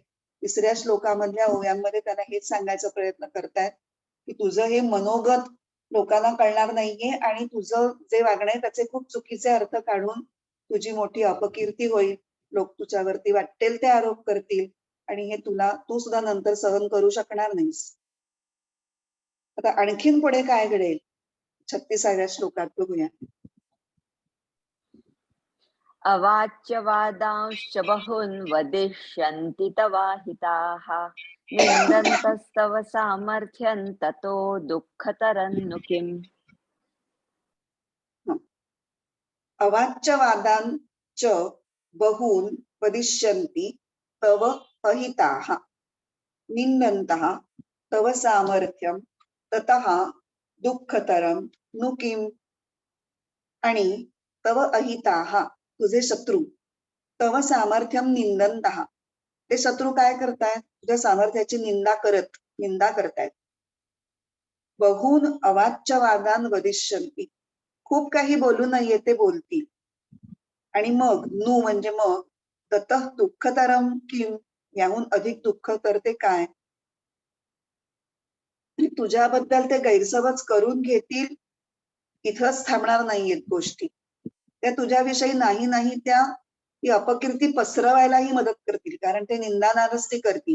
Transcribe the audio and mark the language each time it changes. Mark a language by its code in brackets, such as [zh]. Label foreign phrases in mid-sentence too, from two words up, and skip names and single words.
[mr] 3ऱ्या श्लोकामधल्या ओव्यांमध्ये त्याला हेच सांगायचा प्रयत्न करतायत की तुझं हे मनोगत लोकांना कळणार नाहीये, आणि तुझं जे वागणं आहे त्याचे खूप चुकीचे अर्थ काढून तुझी मोठी अपकीर्ती होईल. लोक तुझ्यावरती वाटेल ते आरोप करतील, आणि हे तू सुद्धा नंतर सहन करू शकणार नाहीस. आता आणखीन पुढे काय घडेल 36व्या श्लोकात बघूया. [sa] अवाच्य वादांश्च बहून् वदिष्यन्ति तवाहिताः, निन्दन्तस्तव सामर्थ्यं ततो दुःखतरन्नु किम्. अवाच्य वादांच बहून वदिष्यन्ति तव अहिताः, निन्दन्तः तव सामर्थ्यं ततः दुःखतरं नु किम. आणि तव अहिताः [mr] तुझे शत्रू, [sa] तव सामर्थ्यम निंदन्तः, [mr] ते शत्रू काय करतायत, तुझ्या सामर्थ्याची निंदा करतायत. [sa] बहून अवाच्य वादान वदिष्यन्ति, [mr] खूप काही बोलू नये ते बोलतील. आणि मग नु म्हणजे मग, [sa] ततः दुःखतरम किम, [mr] याहून अधिक दुःख तर ते काय. तुझ्याबद्दल ते गैरसमज करून घेतील, इथंच थांबणार नाहीयेत गोष्टी. त्या तुझ्याविषयी नाही त्या ती अपकीर्ती पसरवायलाही मदत करतील, कारण ते निंदानारच ते करतील.